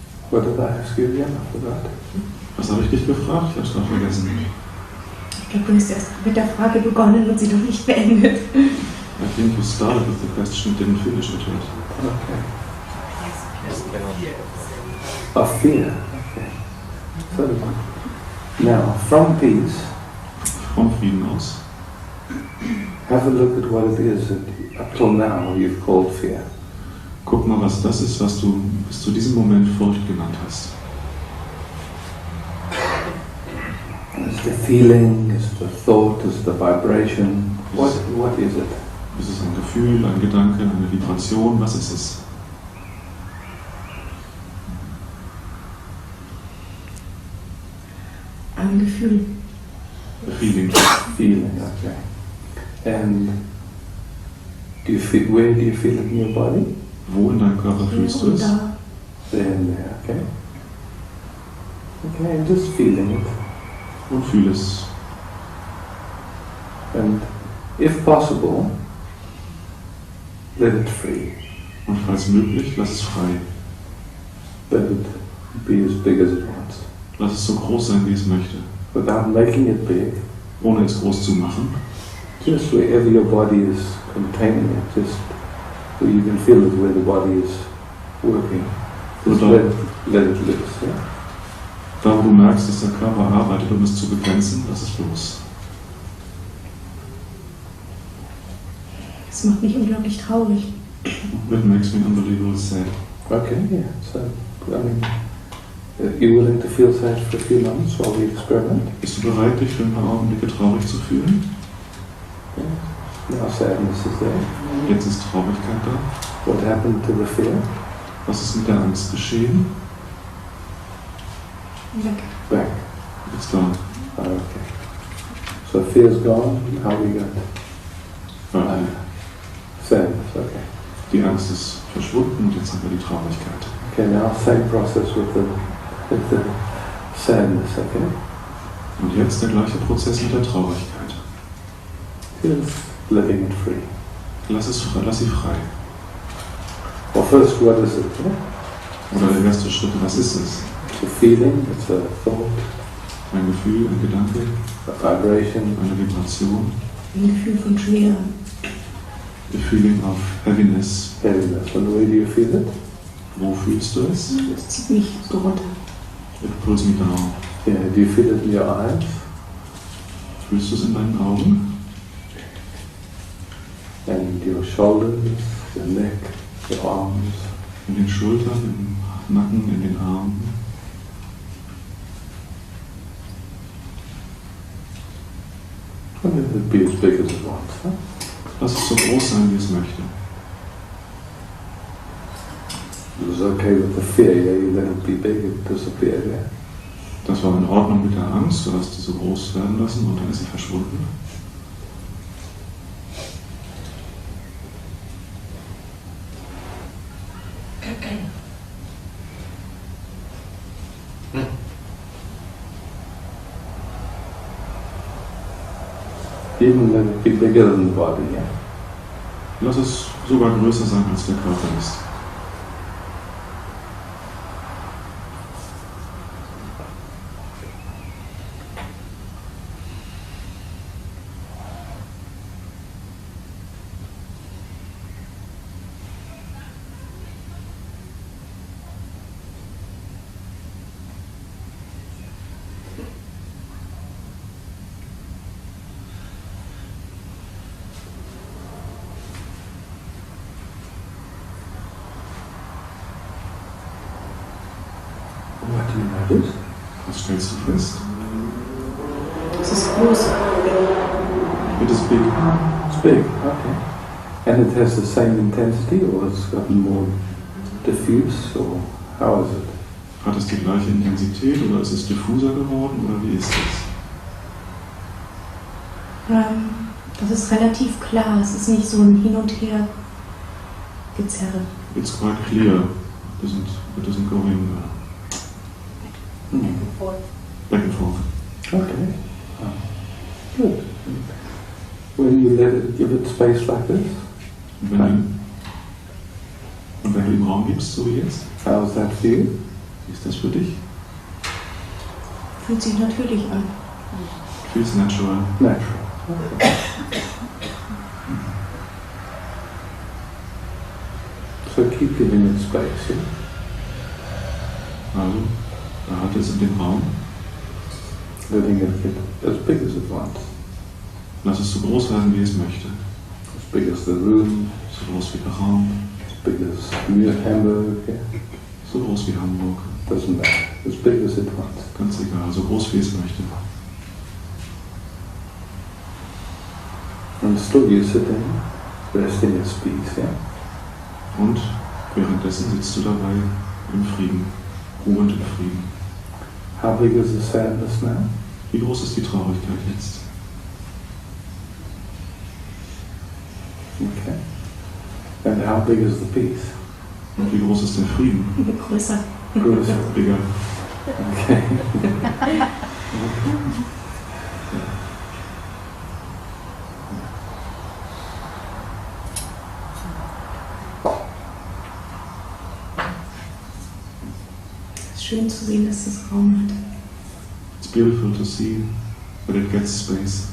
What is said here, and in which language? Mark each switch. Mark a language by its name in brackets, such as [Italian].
[English] What did I ask you again after that? [German] Was habe ich dich gefragt? Ich habe es gerade vergessen. Ich glaube, du hast erst mit der Frage begonnen und sie noch nicht beendet. [English] I think you started with the question and didn't finish it yet. Okay. Of fear. Okay. So, now, from peace, [German] Vom Frieden aus, [English] have a look at what it is that up till now you've called fear. [German] guck mal, was das ist, was du bis zu diesem Moment Furcht genannt hast. [English] It's the feeling, it's the thought, it's the vibration. What is it? [German] Ist es ein Gefühl, ein Gedanke, eine Vibration? Was ist es? Ein Gefühl. [English] Feeling. Feeling, okay. And where do you feel it in your body? [German] Wo in deinem Körper fühlst du Und es? da. [English] There and there, okay. Okay, and just feeling it. [German] Und fühl es. [English] And if possible, let it free. [German] Und falls möglich, lass es frei. [English] Let it be as big as it wants. [German] Lass es so groß sein, wie es möchte. [English] Without making it big, [German] Ohne es groß zu machen. [English] just wherever your body is containing it, just so you can feel it where the body is working. Just let it loose. Yeah? [German] Da, wo du merkst, dass der Körper arbeitet, um es zu begrenzen, lass es los. Das macht mich unglaublich traurig. [English] It makes me unbelievably sad. Okay, yeah. So, I mean, you willing to feel sad for a few moments while we experiment? [German] Bist du bereit, dich für ein paar Augenblicke traurig zu fühlen? [English] Yeah. Now sadness is there. [German] Jetzt ist Traurigkeit da. [English] What happened to the fear? [German] Was ist mit der Angst geschehen? Weg. [English] Back. It's gone. Oh, okay. So fear's gone. How we got sadness? Okay. [German] Die Angst ist verschwunden und jetzt haben wir die Traurigkeit. [English] Okay. Now same process with the sadness. Okay. [German] Und jetzt der gleiche Prozess mit der Traurigkeit. [English] Just letting it free. [German] Lass sie frei. [English] Well, first, what is it? Yeah? [German] Oder der erste Schritt, was ist es? [English] It's a feeling. It's a thought. [German] Ein Gefühl, ein Gedanke, [English] A vibration. [German] eine Vibration, Ein Gefühl von Schwere. [English] the feeling of heaviness. Heaviness. And where do you feel it? [German] Wo fühlst du es? Das zieht mich so runter. [English] It pulls me down. Yeah. Do you feel it in your eyes? [German] Fühlst du es in deinen Augen? [English] And your shoulders, your neck, your arms. [German] In den Schultern, im Nacken, in den Armen? [English] And let it be as big as it wants. Huh? [German] Lass es so groß sein, wie es möchte. [English] It was okay with the fear, yeah, you let it be big, it disappeared, yeah. [German] Das war in Ordnung mit der Angst, du hast sie so groß werden lassen und dann ist sie verschwunden. [English] Even let it be bigger than the body, yeah. [German] Lass es sogar größer sein, als der Körper ist. [English] What do you notice? [German] Was stellst du fest? Es ist groß. [English] It is big. It's big, okay. And it has the same intensity, or it's gotten more diffuse, or how is it? [German] Hat es die gleiche Intensität oder ist es diffuser geworden oder wie ist es? Das ist relativ klar. Es ist nicht so ein Hin und Her Gezerre. [English] It's quite clear. It doesn't go in back and forth. Okay. Good. When you let it, give it space like this, [German] Und wenn du ihm Raum gibst, so wie jetzt, [English] how's that for you? [German] Wie ist das für dich? Fühlt sich natürlich an. [English] Feels natural. Natural. So keep giving it space, yeah? [German] Also, behalte es in dem Raum. [English] Letting it get as big as it wants. [German] Lass es so groß werden, wie es möchte. [English] As big as the room, [German] So groß wie der Raum, [English] as big as Hamburg, yeah? [German] so groß wie Hamburg. [English] Doesn't matter. As big as it wants. [German] Ganz egal, so groß wie es möchte. [English] And still you're sitting, resting in peace, yeah? [German] Und währenddessen sitzt du dabei im Frieden, ruhend im Frieden. [English] How big is the sadness now? [German] Wie groß ist die Traurigkeit jetzt? [English] Okay. And how big is the peace? [German] Und wie groß ist der Frieden? Größer. Größer. [English] Bigger. Okay. [German] Es ist schön zu sehen, dass das Raum hat. [English] It's beautiful to see that it gets space.